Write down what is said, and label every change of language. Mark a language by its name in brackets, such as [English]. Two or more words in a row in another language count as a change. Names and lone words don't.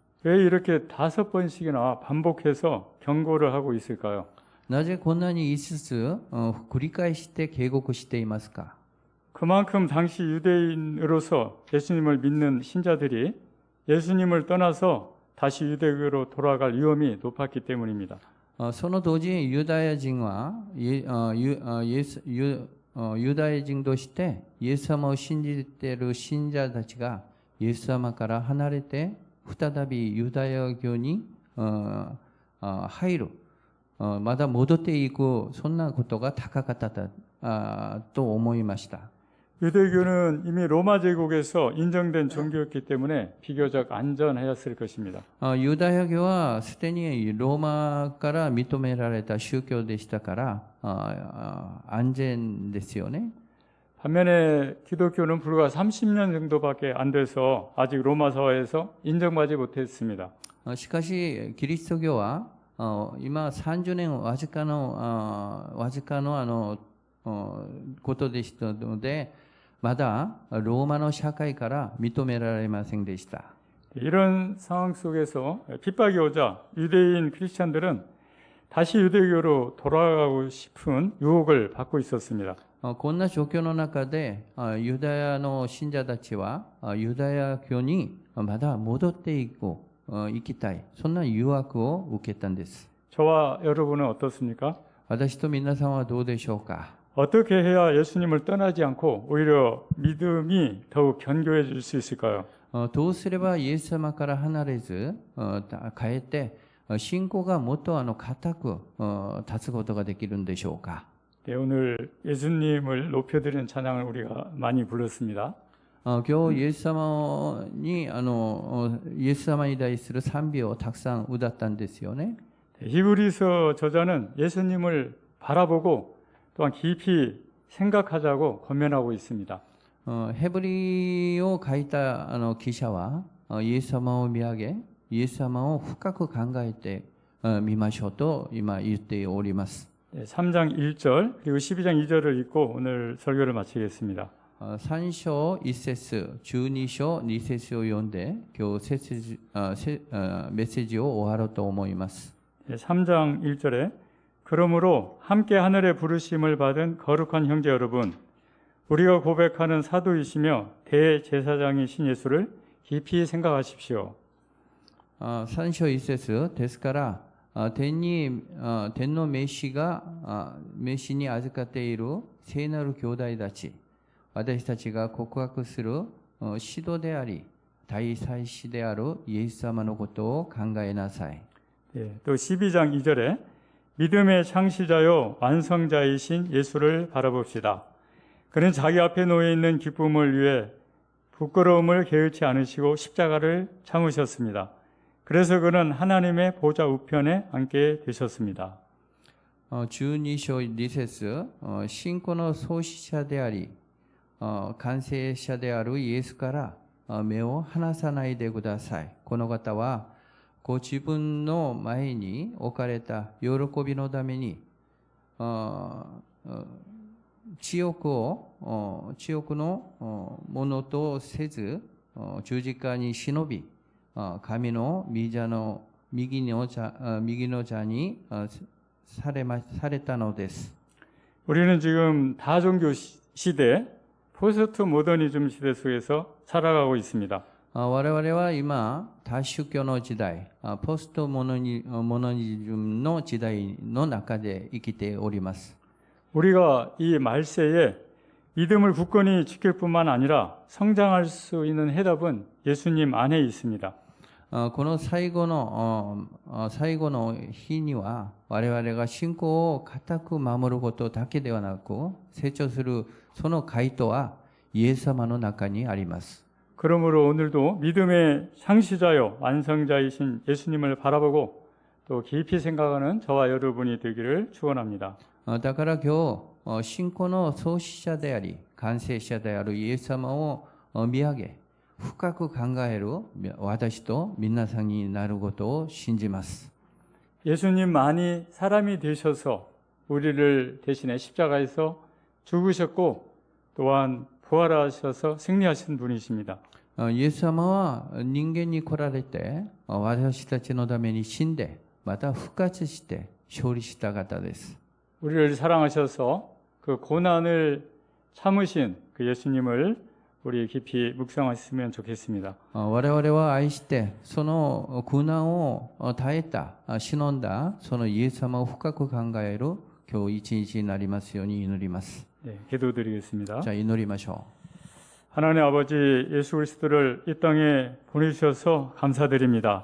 [Korean] 왜 이렇게 5번씩이나 반복해서 경고를 하고 있을까요? [Japanese] なぜこんなに5つ繰り返して警告していますか？ [Korean] 그만큼 당시 유대인으로서 예수님을 믿는 신자들이 예수님을 떠나서 다시 유대교로 돌아갈 위험이 높았기 때문입니다. [Japanese] その当時ユダヤ人はユダヤ人としてイエス様を信じている信者たちがイエス様から離れて再びユダヤ教に入る、まだ戻っていく、そんなことが高かったと思いました。 [Korean] 유대교는 이미 로마 제국에서 인정된 종교였기 때문에 비교적 안전하였을 것입니다. [Japanese] ユダヤ教はすでにローマから認められた宗教でしたから安全ですよね。 [Korean] 반면에 기독교는 불과 30년 정도밖에 안 돼서 아직 ローマ 사회에서 인정받지 못했습니다. [Japanese] しかしキリスト教は今30年わずかのことでしたのでまだローマの社会から認められませんでした。 [Korean] 이런 상황 속에서 핍박이 오자 유대인 크리스찬들은 다시 유대교로 돌아가고 싶은 유혹을 받고 있었습니다. [Japanese] こんな状況の中でユダヤの信者たちはユダヤ教にまだ戻って行きたい、そんな誘惑を受けたんです。 [Korean] 저와 여러분은 어떻습니까? [Japanese] 私と皆さんはどうでしょうか？ [Korean] 어떻게 해야 예수님을 떠나지 않고 오히려 믿음이 더욱 견고해질 수 있을까요? [Japanese] どうすればイエス様から離れずかえって信仰がもっと固く立つことができるんでしょうか？ [Korean] 네, 오늘 예수님을 높여드리는 찬양을 우리가 많이 불렀습니다. [Japanese] 今日イエス様に対する賛美をたくさん歌ったんですよね。 [Korean] 히브리서 저자는 예수님을 바라보고 또한 깊이 생각하자고 권면하고 있습니다. [Japanese] ヘブリを書いた記者はイエス様を見上げ、イエス様を深く考えてみましょうと今言っております。 [Korean] 3장 1절 그리고 12장 2절을 읽고 오늘 설교를 마치겠습니다. [Japanese] 3 章1節、12章2節を読んで今日メッセージを終わろうと思います。 [Korean] 3장 1절에 그러므로 함께 하늘의 부르심을 받은 거룩한 형제 여러분, 우리가 고백하는 사도이시며 대제사장이신 예수를 깊이 생각하십시오. [Japanese] 3 章1節ですから天の召しに預かっている聖なる兄弟たち、私たちが告白する使徒であり大祭司であるイエス様のことを考えなさい。 [Korean] 또 12장 2절에 믿음의 창시자요 완성자이신 예수를 바라봅시다. 그는 자기 앞에 놓여 있는 기쁨을 위해 부끄러움을 게을치 않으시고 십자가를 참으셨습니다. 그래서 그는 하나님의 보좌 우편에 앉게 되셨습니다. [Japanese] 12 章2節、信仰の創始者であり完成者であるイエスから目を離さないでください。この方はご自分の前に置かれた喜びのために知欲のものとせず、十字架に忍び、神の御座の右の座にされたのです。 [Korean] 우리는 지금 다종교 시대, 포스트 모더니즘 시대 속에서 살아가고 있습니다. [Japanese] 我々は今、多宗教の時代、ポストモノニズムの時代の中で生きております。 [Korean] 우리가 이 말세에 믿음을 굳건히 지킬 뿐만 아니라 성장할 수 있는 해답은 예수님 안에 있습니다. [Japanese] この最後の日には、我々が信仰を固く守ることだけではなく、成長するその回答はイエス様の中にあります。 [Korean] 그러므로 오늘도 믿음의 창시자요 완성자이신 예수님을 바라보고 또 깊이 생각하는 저와 여러분이 되기를 축원합니다. [Japanese] だから今日、信仰の創始者であり、完成者であるイエス様を見上げ、深く考える私と皆さんになることを信じます。 [Korean] 예수님만이 사람이 되셔서 우리를 대신해 십자가에서 죽으셨고 또한 부활하셔서 승리하신 분이십니다. [Japanese] イエス様は人間に来られて、私たちのために死んで、また復活して勝利した方です。 [Korean] 우리를 사랑하셔서 그 고난을 참으신 그 예수님을 우리 깊이 묵상했으면 좋겠습니다. [Japanese] 我々は愛して、その苦難を耐えた、忍んだ、そのイエス様を深く考える今日一日になりますように祈ります。 [Korean] 네, 기도드리겠습니다. [Japanese] じゃあ祈りましょ [Korean] 하나님 아버지 예수 그리스도를 이 땅에 보내주셔서 감사드립니다.